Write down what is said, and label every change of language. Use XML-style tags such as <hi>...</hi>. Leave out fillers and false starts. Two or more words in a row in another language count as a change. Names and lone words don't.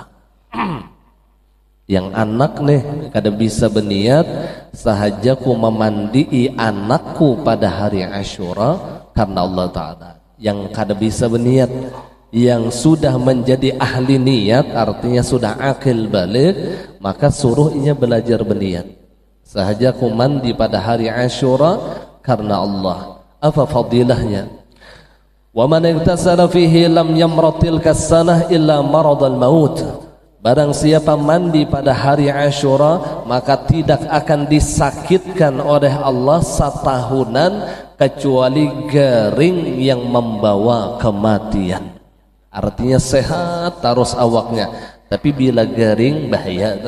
<bjn>Yang anak nih kada bisa berniat sahaja ku memandii anakku pada hari Asyura karena Allah Ta'ala. Yang kada bisa berniat, yang sudah menjadi ahli niat, artinya sudah akil balik, maka suruh ia belajar berniat. Sahaja ku mandi pada hari Asyura karena Allah. Apa fadilahnya?</bjn> <ar>ومن اغتسل فيه لم يمرض تلك السنة إلا مرض الموت.</ar> <bjn>Barang siapa mandi pada hari Asyura, maka tidak akan disakitkan oleh Allah setahunan kecuali garing yang membawa kematian. Artinya sehat terus awaknya, tapi bila garing bahaya tak?</bjn>